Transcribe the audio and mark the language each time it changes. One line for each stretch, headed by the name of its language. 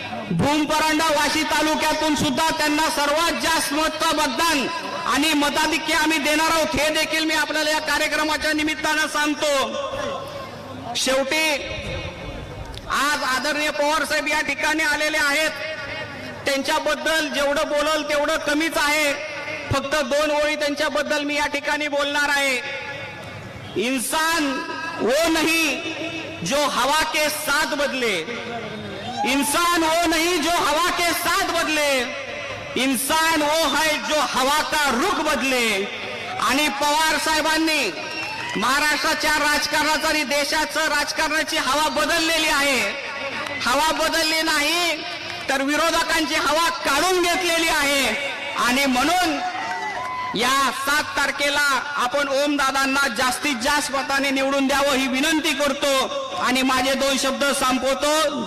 Marathi: भूम परांडा वाशी तालुक्यातून सुद्धा त्यांना सर्वात जास्त मतदान आणि मताधिक्य आम्ही देणार आहोत, हे देखील मी आपल्याला या कार्यक्रमाच्या निमित्तानं सांगतो। शेवटी आज आदरणीय पवार साहेब या ठिकाणी आलेले आहेत, त्यांच्याबद्दल जेवढं बोलल तेवढं कमीच आहे। फक्त 2 ओळी त्यांच्याबद्दल मी या ठिकाणी बोलणार आहे।
Hindi: इंसान वो नहीं जो हवा के साथ बदले, इंसान वो नहीं जो हवा के साथ बदले, इंसान वो है जो हवा का रुख बदले।
Marathi: आणि पवार साहेबांनी महाराष्ट्राच्या राजकारणाचं आणि देशाचं राजकारणाची हवा बदललेली आहे। हवा बदलली नाही तर विरोधकांची हवा काढून घेतलेली आहे। आणि म्हणून या 7 तारखेला आपण ओमदादांना जास्तीत जास्त मताने निवडून द्यावं ही विनंती करतो आणि माझे 2 शब्द संपवतो।